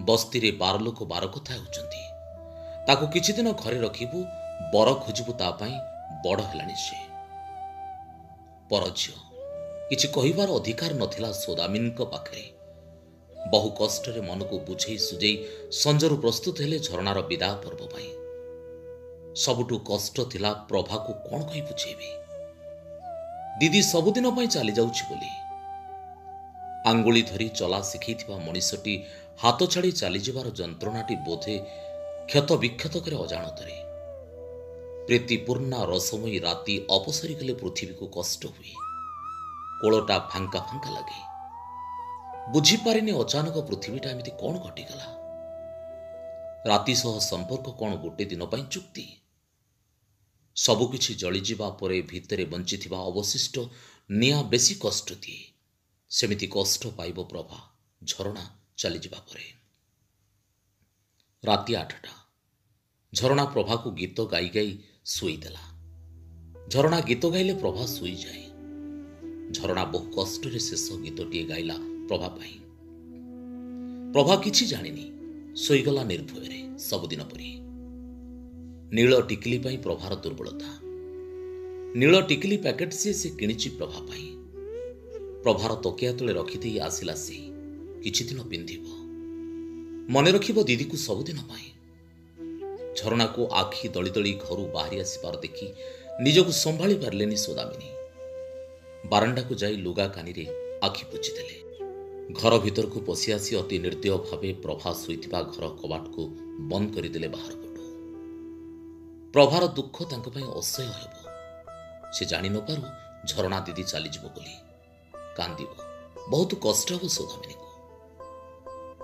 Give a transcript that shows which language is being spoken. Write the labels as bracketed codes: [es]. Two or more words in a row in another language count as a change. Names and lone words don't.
[or] ବସ୍ତି ରେ 12 ଲୋକ 12 କଥା ହେଉଛନ୍ତି। ତାକୁ କିଛି ଦିନ ଘରେ ରଖିବୁ ବର ଖୋଜିବୁ ତା ପାଇଁ ବଡ଼ ହେଲାନି ସେ। ପର ଝିଅ କିଛି କହିବାର ଅଧିକାର ନଥିଲା ସୌଦାମିନୀ ପାଖରେ। ବହୁ କଷ୍ଟ ରେ ମନ କୁ ବୁଝାଇ ସୁଝାଇ ସଞ୍ଜରୁ ପ୍ରସ୍ତୁତ ହେଲେ ଝରଣାର ବିଦା ପର୍ବ ପାଇଁ। ସବୁଠୁ କଷ୍ଟ ଥିଲା ପ୍ରଭା କୁ କଣ କହି ବୁଝାଇବି। ଦିଦି ସବୁଦିନ ପାଇଁ ଚାଲି ଯାଉଛି ବୋଲି। ଆଙ୍ଗୁଳି ଧରି ଚାଲି ଶିଖାଇଥିବା ମଣିଷଟି ହାତ ଛାଡ଼ି ଚାଲି ଯିବାର ଯନ୍ତ୍ରଣାଟି ବୋଧେ କ୍ଷତ ବିକ୍ଷତ କରେ ଅଜାଣତରେ। ପ୍ରୀତିପୂର୍ଣ୍ଣା ରସମୟୀ ରାତି ଅପସରି ଗଲେ ପୃଥିବୀ କୁ କଷ୍ଟ ହୁଏ। କୋଳଟା ଫାଙ୍କା ଫାଙ୍କା ଲାଗେ। ବୁଝି ପାରିନି ଅଚାନକ ପୃଥିବୀଟା ଏମିତି କଣ ଘଟିଗଲା। ରାତି ସହ ସମ୍ପର୍କ କେଉଁ ଗୋଟେ ଦିନ ପାଇଁ ଚୁକ୍ତି। ସବୁକିଛି ଜଳି ଯିବା ପରେ ଭିତରେ ବଞ୍ଚିଥିବା ଅବଶିଷ୍ଟ ନିଆଁ ବେଶୀ କଷ୍ଟ ଦିଏ। ସେମିତି କଷ୍ଟ ପାଇବ ପ୍ରଭା ଝରଣା ଚାଲି ଯିବା ପରେ। ରାତି 8ଟା ଝରଣା ପ୍ରଭା କୁ ଗୀତ ଗାଇ ଗାଇ ଶୁଆଇ ଦେଲା। ଝରଣା ଗୀତ ଗାଇଲେ ପ୍ରଭା ଶୋଇ ଯାଏ। ଝରଣା ବହୁ କଷ୍ଟ ରେ ଶେଷ ଗୀତଟିଏ ଗାଇଲା ପ୍ରଭା ପାଇଁ। ପ୍ରଭା କିଛି ଜାଣିନି ଶୋଇଗଲା ନିର୍ଭୟ ସବୁଦିନ ପରି। ନୀଳ ଟିକିଲି ପାଇଁ ପ୍ରଭାର ଦୁର୍ବଳତା। ନୀଳ ଟିକିଲି ପ୍ୟାକେଟ ସେ କିଣିଛି ପ୍ରଭା ପାଇଁ। ପ୍ରଭାର ତକିଆ ତଳେ ରଖିଦେଇ ଆସିଲା ସେ କିଛି ଦିନ ପିନ୍ଧିବ, ମନେ ରଖିବ ଦିଦି କୁ ସବୁଦିନ ପାଇଁ। ଝରଣା କୁ ଆଖି ଢଳି ଢଳି ଘର ବାହାରି ଆସିବାର ଦେଖି ନିଜକୁ ସମ୍ଭାଳି ପାରିଲେନି ସୌଦାମିନୀ। ବାରଣ୍ଡା କୁ ଯାଇ ଲୁଗା କାନି ରେ ଆଖି ପୋଛିଦେଲେ। ଘର ଭିତର କୁ ପଶି ଆସି ଅତି ନିର୍ଦ୍ଦୟ ଭାବେ ପ୍ରଭା ଶୋଇଥିବା ଘର କବାଟ କୁ ବନ୍ଦ କରିଦେଲେ ବାହାର ପଟୁ। ପ୍ରଭାର ଦୁଃଖ ତାଙ୍କ ପାଇଁ ଅସହ୍ୟ ହେବ। ସେ ଜାଣି ନ ପାରୁ ଝରଣା ଦିଦି ଚାଲି ଯିବ ବୋଲି କାନ୍ଦିବ, ବହୁତ କଷ୍ଟ ହୁଏ ସୌଦାମିନୀ କୁ।